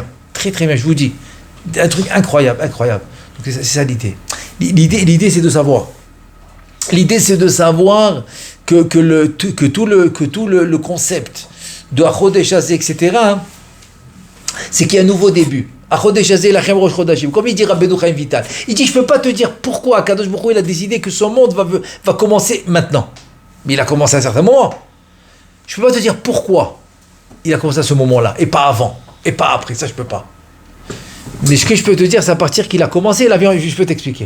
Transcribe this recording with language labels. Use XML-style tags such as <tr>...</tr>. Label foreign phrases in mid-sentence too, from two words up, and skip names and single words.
<fr>Très, très bien, je vous dis. Un truc incroyable. Donc, c'est ça l'idée. L'idée, c'est de savoir. L'idée, c'est de savoir que tout le concept de</fr> <he>החדש הזה,</he> <fr>etc., c'est qu'il y a un nouveau début.</fr> <he>החדש הזה לכם ראש חדשים.</he> <fr>Comme il dit Rabbeinu Chaim Vital. Il dit, je ne peux pas te dire pourquoi</fr> <he>קדוש ברוך הוא,</he> <fr>il a décidé que son monde va commencer maintenant. Mais il a commencé à un certain moment. Je ne peux pas te dire pourquoi il a commencé à ce moment-là, et pas avant, et pas après. Ça, je ne peux pas. Mais ce que je peux te dire, c'est à partir qu'il a commencé, je peux t'expliquer.</fr>